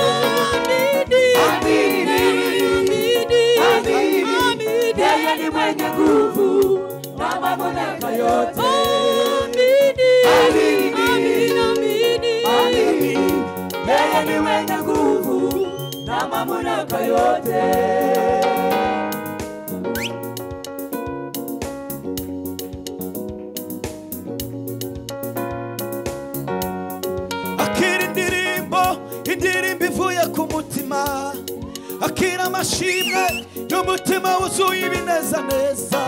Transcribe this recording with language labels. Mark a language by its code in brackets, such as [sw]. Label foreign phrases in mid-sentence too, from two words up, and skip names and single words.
[sw] Amini, amini, yeye ni mwenye nguvu na mamlaka yote. Amini, amini, yeye ni mwenye nguvu na mamlaka yote. [rw] akira indirimbo ivuye ku mutima, akira amashimwe y'umutima wuzuye ibinezaneza.